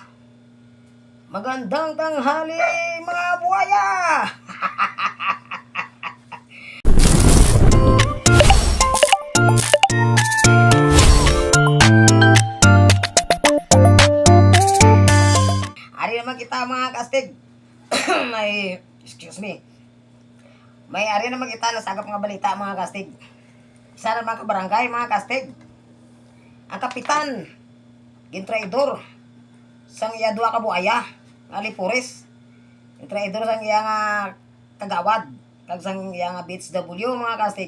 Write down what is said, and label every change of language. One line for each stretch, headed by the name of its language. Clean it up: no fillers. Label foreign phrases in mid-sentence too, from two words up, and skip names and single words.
Filipino: Magandang tanghali mga buhaya.
Hiligaynon: Ari naman kita mga kaastig.
English: Excuse me.
Hiligaynon: May ari naman kita nasagap mga balita mga kastig. Isa naman ka barangay mga kastig. Ang kapitan, gintraidor, sang iya dua ka buaya, nga Lipures. Gintraidor sang iya nga kagawad, kag sang iya nga BHW mga kastig.